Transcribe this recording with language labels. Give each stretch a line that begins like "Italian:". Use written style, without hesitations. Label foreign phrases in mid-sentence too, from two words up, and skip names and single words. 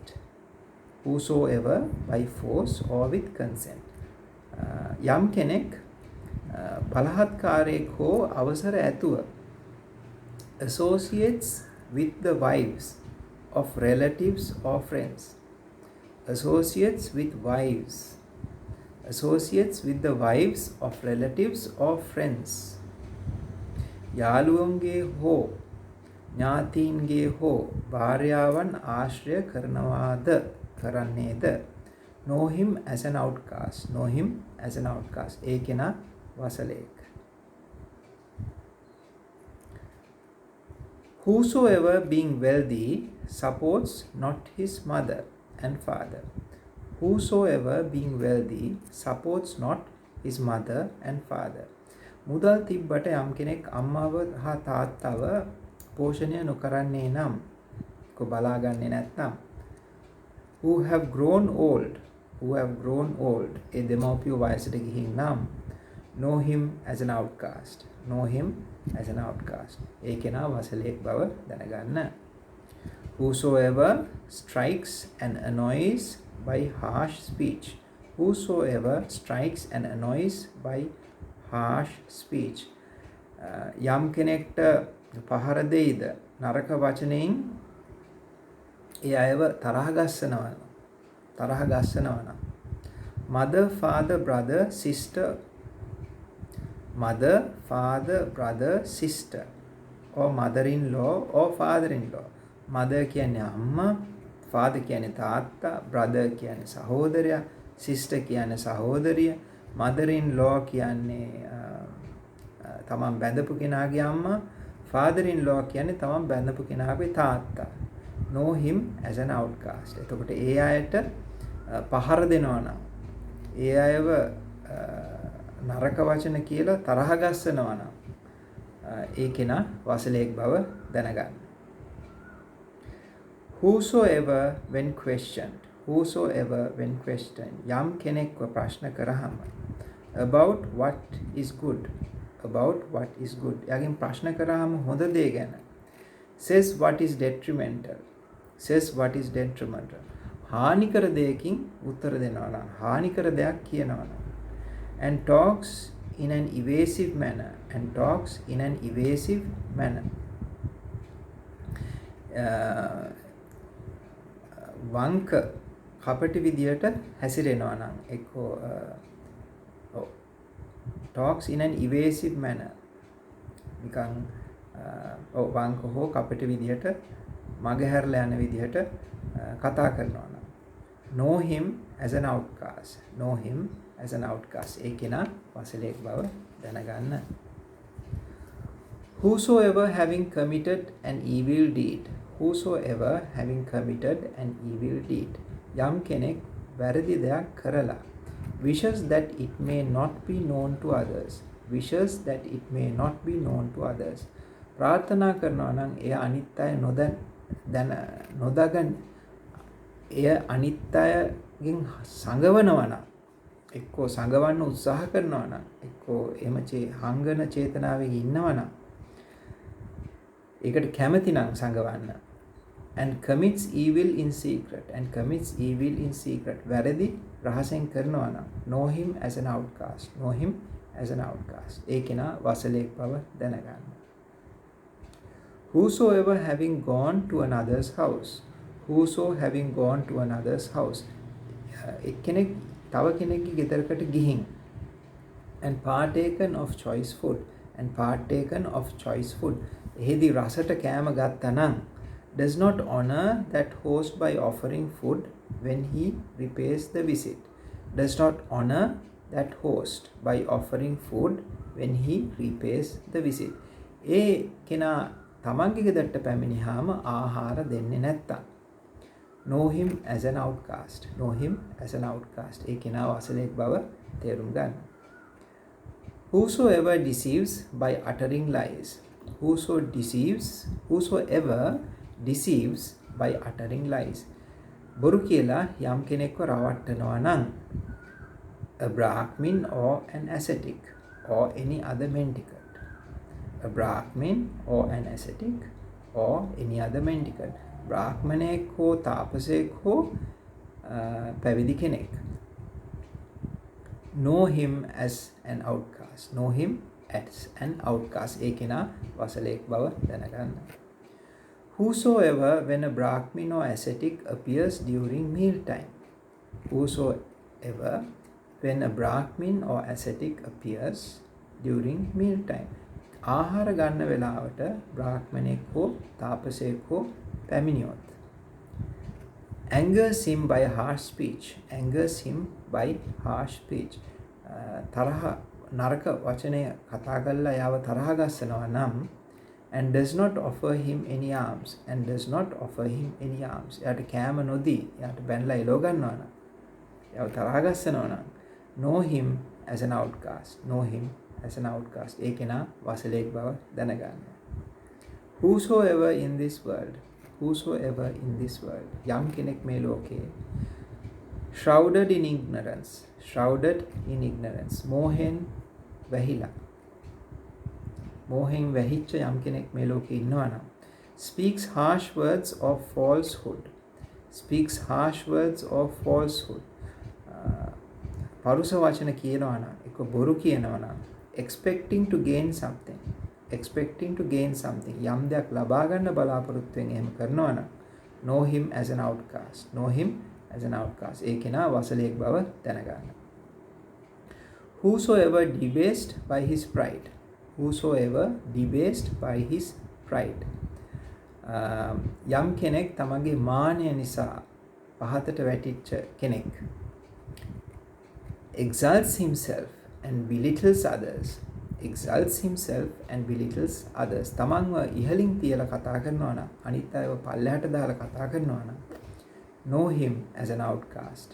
English: Whosoever by force or with consent.
Sinhala: යම් කෙනෙක් බලහත්කාරයෙක් හෝ අවසර ඇතුව
English: associates with the wives of relatives or friends. Associates with the wives of relatives or friends.
Sinhala: යාළුවන්ගේ හෝ ඥාතීන්ගේ හෝ භාර්යාවන් ආශ්‍රය කරන්නේද.
English: Know him as an outcast. Know him as an outcast.
Sinhala: ඒ කෙනා වසලෙක්.
English: Whosoever being wealthy supports not his mother and father. Whosoever being wealthy supports not his mother and father.
Sinhala: මුදල් තිබ්බට යම් කෙනෙක් අම්මාව හා තාත්තව පෝෂණය නොකරන්නේ නම් බලාගන්නේ නැත්නම්
English: who have grown old
Sinhala: ඒ දෙමව්පියෝ වයසට ගිහින් නම්
English: know him as an outcast.
Sinhala: ඒ කෙනා වසලෙක් බව දැනගන්න.
English: Whosoever strikes and annoys by harsh speech. Whosoever strikes and annoys by harsh speech.
Sinhala: යම් කෙනෙක්ට පහර දෙයිද නරක වචනයෙන් ඒ අයව තරහ ගස්සනවා නම්
English: mother, father, brother, sister. Mother, father, brother, sister. Or mother-in-law or father-in-law.
Sinhala: Mother කියන්නේ අම්මා, father කියන්නේ තාත්තා, brother කියන්නේ සහෝදරයා, sister කියන්නේ සහෝදරිය,
English: mother in law
Sinhala: කියන්නේ තමන් බැඳපු කෙනාගේ අම්මා,
English: father in law
Sinhala: කියන්නේ තමන් බැඳපු කෙනාගේ තාත්තා.
English: know him as an outcast.
Sinhala: එතකොට ඒ අයට පහර දෙනවා නම්, ඒ අයව නරක වචන කියලා තරහ ගස්සනවා නම් ඒ කෙනා වසලෙක් බව දැනගන්න.
English: whosoever when questioned
Sinhala: යම් කෙනෙක්ව ප්‍රශ්න කරාම
English: about what is good
Sinhala: එයාගෙන් ප්‍රශ්න කරාම හොඳ දේ ගැන
English: says what is detrimental
Sinhala: හානිකර දෙයකින් උත්තර දෙනවා නම්, හානිකර දෙයක් කියනවා නම්,
English: and talks in an evasive manner
Sinhala: වංක කපටි විදියට හැසිරෙනවා නම්, එක්කෝ
English: talks in an evasive manner
Sinhala: නිකන් වංක හෝ කපටි විදියට මගහැරලා යන විදියට කතා කරනවා නම්,
English: know him as an outcast
Sinhala: ඒ කෙනා වසලෙක් බව දැනගන්න.
English: whosoever having committed an evil deed
Sinhala: යම් කෙනෙක් වැරදි දෙයක් කරලා
English: wishes that it may not be known to
Sinhala: others ප්‍රාර්ථනා කරනවා නම් එය අනිත් අය නොදගන්න, එය අනිත් අයගෙන් සංගවනවා නම්, එක්කෝ සංගවන්න උත්සාහ කරනවා නම්, එක්කෝ එහෙම හංගන චේතනාවෙන් ඉන්නවා නම්, ඒකට කැමති නම් සංගවන්න.
English: and commits evil in secret
Sinhala: වැරදි රහසෙන් කරනවා නම්,
English: know him as an outcast
Sinhala: ඒ කෙනා වසලෙක් බව දැනගන්න.
English: whosoever having gone to another's house
Sinhala: එක්කෙනෙක් තව කෙනෙක්ගේ ගෙදරකට ගිහින්
English: and partaken of choice food
Sinhala: එහිදී රසට කෑම ගත්තා නම්,
English: does not honor that host by offering food when he repays the visit.
Sinhala: ඒ කෙනා තමන්ගේ ගෙදරට පැමිණියාම ආහාර දෙන්නේ නැත්තම්,
English: know him as an outcast
Sinhala: ඒ කෙනා වසලෙක් බව තේරුම් ගන්න.
English: whosoever deceives by uttering lies
Sinhala: බොරු කියලා යම් කෙනෙක්ව රවට්ටනවා නම්,
English: a Brahmin or an ascetic or any other mendicant.
Sinhala: බ්‍රාහ්මණයෙක් හෝ තාපසයෙක් හෝ පැවිදි කෙනෙක්.
English: know him as an outcast
Sinhala: ඒ කෙනා වසලෙක් බව දැනගන්න.
English: whosoever when a Brahmin or ascetic appears during mealtime
Sinhala: ආහාර ගන්න වෙලාවට බ්‍රාහ්මණයෙක් හෝ තාපසයෙක් හෝ පැමිණියොත්,
English: angers him by harsh
Sinhala: speech තරහ නරක වචනය කතා කරලා යාව තරහ ගස්සනවා නම්,
English: and does not offer him any alms
Sinhala: එයාට කෑම නොදී එයාට බැනලා එලෝ ගන්නවා නම්, යාව තරහ ගස්සනවා නම්,
English: know him as an outcast
Sinhala: ඒ කෙනා වසලෙක් බව දැනගන්න.
English: whosoever in this world
Sinhala: යම් කෙනෙක් මේ ලෝකයේ
English: shrouded in ignorance
Sinhala: මෝහෙන් වැහිච්ච යම් කෙනෙක් මේ ලෝකේ ඉන්නවා නම්,
English: speaks harsh words of falsehood
Sinhala: පරුෂ වචන කියනවා නම්, එක බොරු කියනවා නම්,
English: expecting to gain something
Sinhala: යම් දෙයක් ලබා ගන්න බලාපොරොත්තුෙන් එහෙම කරනවා නම්,
English: know him as an outcast
Sinhala: ඒ කෙනා වසලෙක් බව දැනගන්න.
English: whosoever debased by his pride
Sinhala: යම් කෙනෙක් තමගේ මානය නිසා පහතට වැටිච්ච කෙනෙක්,
English: exalts himself and belittles others. Exalts himself and belittles others.
Sinhala: තමන්ව ඉහළින් තියලා කතා කරනවා නම් අනිත් අයව පල්ලෙහාට දාලා කතා කරනවා නම්
English: know him as an outcast.